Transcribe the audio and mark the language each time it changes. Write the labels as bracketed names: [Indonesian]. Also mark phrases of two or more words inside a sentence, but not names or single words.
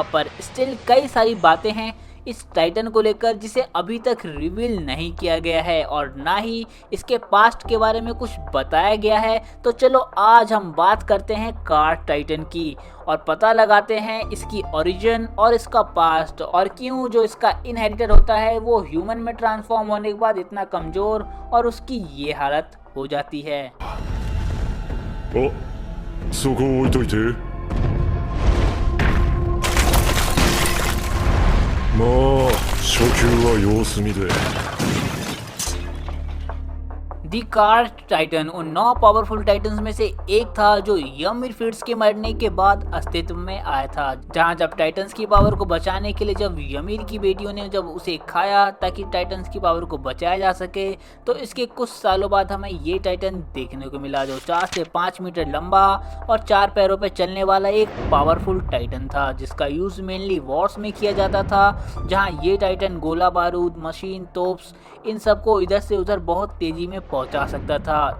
[Hindi] पर स्टिल कई सारी बातें हैं इस टाइटन को लेकर जिसे अभी तक रिवील नहीं किया गया है और ना ही इसके पास्ट के बारे में कुछ बताया गया है। तो चलो आज हम बात करते हैं कार टाइटन की और पता लगाते हैं इसकी ओरिजिन और इसका पास्ट और क्यों जो इसका इनहेरिटर होता है वो ह्यूमन में ट्रांसफॉर्म होने के बाद इतना कमजोर और उसकी ये हालत हो जाती है। [Japanese] あ、そこ置いといて。まあ初級は様子見で。 [Hindi] दी कार टाइटन उन 9 [English] powerful titans [Hindi] में से एक था जो यमिर फीड्स के मरने के बाद अस्तित्व में आया था, जहां जब टाइटन्स की पावर को बचाने के लिए जब यमिर की बेटियों ने जब उसे खाया ताकि टाइटन्स की पावर को बचाया जा सके, तो इसके कुछ सालों बाद हमें ये टाइटन देखने को मिला जो 4 से 5 मीटर लंबा और 4 पैरों पर चलने वाला एक [English] powerful titan [Hindi] था, जिसका [English] use mainly wars [Hindi] में किया जाता था, जहाँ ये टाइटन गोला बारूद, मशीन, तोप्स इन सबको इधर से उधर बहुत तेजी में पहुंचा सकता था।